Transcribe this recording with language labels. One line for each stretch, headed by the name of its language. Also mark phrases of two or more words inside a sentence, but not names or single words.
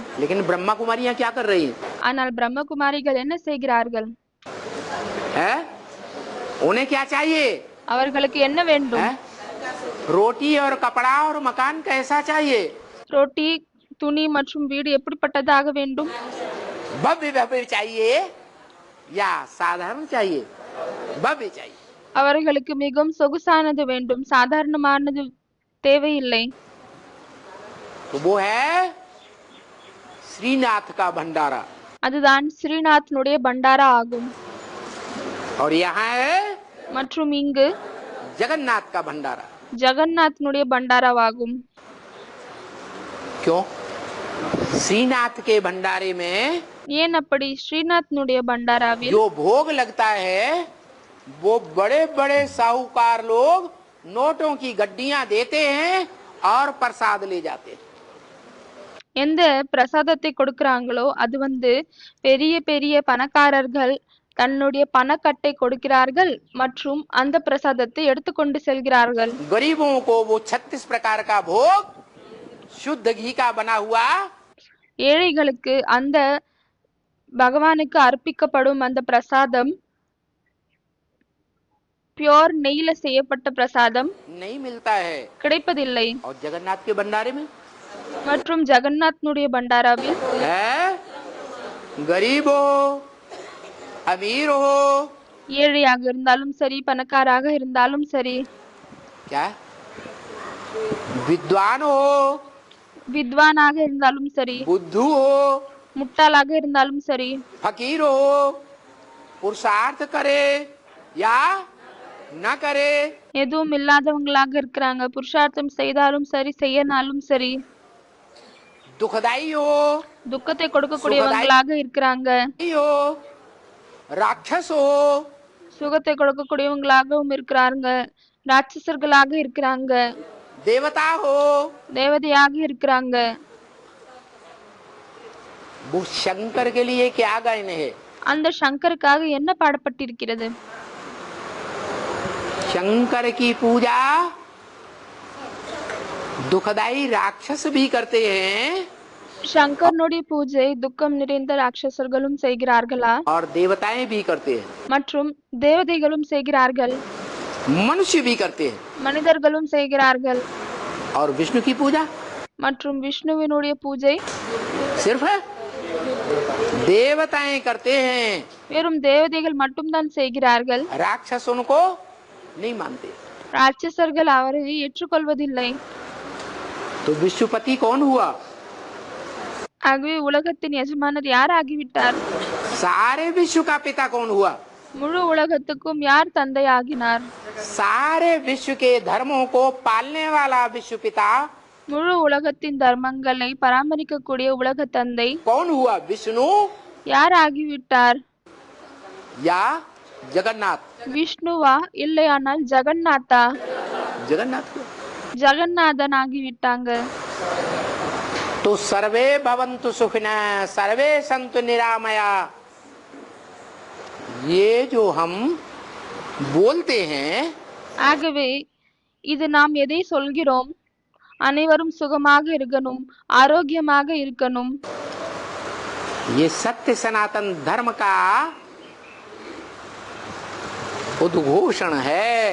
Hindi: लेकिन ब्रह्मा कुमारियां क्या कर रही हैं?
Tamil: ஆனால் பிரம்மகுமாரிகள் என்ன செய்கிறார்கள்?
Hindi: है? उन्हें क्या चाहिए?
Tamil: அவர்களுக்கு என்ன வேண்டும்?
Hindi: है? रोटी और कपड़ा और मकान कैसा चाहिए?
Tamil: ரொட்டி துணி மற்றும் வீடு எப்படிப்பட்டதாக வேண்டும்?
Hindi: भव्य भव्य चाहिए या साधारण चाहिए? भव्य चाहिए.
Tamil: அவர்களுக்கு மிகவும் சொகுசானது வேண்டும், சாதாரணமானது தேவையில்லை.
Hindi: तो वो है श्रीनाथ का भंडारा.
Tamil: அதுதான் ஸ்ரீநாத்னுடைய பண்டாரா ஆகும்.
Hindi: और यहाँ है
Tamil: மற்றும் இங்கு
Hindi: जगन्नाथ का भंडारा.
Tamil: ஜெகநாத்னுடைய பண்டாராவாகும்.
Hindi: क्यों? श्रीनाथ के भंडारे में
Tamil: ஏன் அப்படி? ஸ்ரீநாத்னுடைய பண்டாராவில்
Hindi: जो भोग लगता है वो बड़े बड़े साहूकार लोग नोटों की गड्डियां देते हैं और प्रसाद ले जाते हैं.
Tamil: எந்த பிரசாதத்தை கொடுக்கறாங்களோ அது பெரிய பெரிய பணக்காரர்கள் தன்னுடைய பணக்கட்டை கொடுக்கிறார்கள் மற்றும் அந்த பிரசாதத்தை எடுத்துக்கொண்டு செல்கிறார்கள்.
Hindi: गरीबों को वो 36 प्रकार का भोग शुद्ध घी का बना हुआ
Tamil: ஏழைகளுக்கு அந்த பகவானுக்கு அர்ப்பிக்கப்படும் அந்த பிரசாதம் பியோர் நெய்ல செய்யப்பட்ட பிரசாதம்
Hindi: नहीं मिलता है.
Tamil: கிடைப்பதில்லை.
Hindi: और जगन्नाथ के भंडारे में
Tamil: மற்றும் ஜெகநாத்னுடைய பண்டாராவில்
Hindi: है गरीब हो अमीर हो
Tamil: ஏழையாக இருந்தாலும் சரி பணக்காராக இருந்தாலும் சரி,
Hindi: क्या विद्वान हो
Tamil: வித்வானாக இருந்தாலும் சரி
Hindi: बुद्धू हो
Tamil: முட்டாளாக இருந்தாலும் சரி,
Hindi: फकीर हो पुरुषार्थ करे या न करे,
Tamil: எதுவும் இல்லாதவங்களாக இருக்கிறாங்க, புருஷார்த்தம் செய்தாலும் சரி செய்யனாலும் சரி,
Hindi: दुखदाई हो
Tamil: துக்கத்தை கொடுக்கக்கூடியவங்களாக இருக்கிறாங்க,
Hindi: हो राक्षस हो,
Tamil: சுகத்தை கொடுக்கக்கூடியவங்களாகவும் இருக்கிறாங்க, ராட்சசர்களாக இருக்கிறாங்க,
Hindi: देवता हो,
Tamil: தேவதையாக இருக்கிறாங்க.
Hindi: वो शंकर के लिए क्या गायन है?
Tamil: அந்த சங்கருக்காக என்ன பாடப்பட்டிருக்கிறது?
Hindi: शंकर की पूजा दुखदाई राक्षस भी करते हैं
Tamil: சங்கரனுடைய பூஜை துக்கம் நிறைந்த ராட்சசர்களும் செய்கிறார்களா?
Hindi: और देवताएं भी करते हैं,
Tamil: மற்றும் தேவதைகளும் செய்கிறார்கள்,
Hindi: मनुष्य भी करते हैं।
Tamil: மனிதர்களும் செய்கிறார்கள்.
Hindi: और विष्णु की पूजा
Tamil: மற்றும் விஷ்ணுவினுடைய பூஜை
Hindi: सिर्फ देवताएं करते हैं,
Tamil: வெறும் தேவதைகள் மட்டும்தான் செய்கிறார்கள்.
Hindi: राक्षस उनको नहीं मानते।
Tamil: ராட்சசர்கள் அவரை ஏற்றுக்கொள்வதில்லை.
Hindi: तो विश्वपति कौन हुआ?
Tamil: ஆகவே உலகத்தின் எஜமானர் யார் ஆகிவிட்டார்?
Hindi: सारे विश्व का पिता कौन हुआ?
Tamil: முழு உலகத்துக்கும் யார் தந்தை ஆகினார்?
Hindi: सारे विश्व के धर्मों को पालने वाला विश्व पिता
Tamil: முழு உலகத்தின் தர்மங்களை பராமரிக்கக்கூடிய உலக தந்தை
Hindi: कौन हुआ? विष्णु
Tamil: யார் ஆகிவிட்டார்?
Hindi: या जगन्नाथ?
Tamil: விஷ்ணுவா இல்லையானால் ஜெகநாதா?
Hindi: जगन्नाथ को।
Tamil: ஜெகநாதன் ஆகிவிட்டாங்க.
Sanskrit: तो सर्वे भवन्तु सुखिनः सर्वे सन्तु निरामया,
Hindi: ये जो हम बोलते हैं
Tamil: ஆகவே இது நாம் எதை சொல்கிறோம்? அனைவரும் சுகமாக இருக்கணும், ஆரோக்கியமாக இருக்கணும்.
Hindi: ये सत्य सनातन धर्म का उद्घोषण है।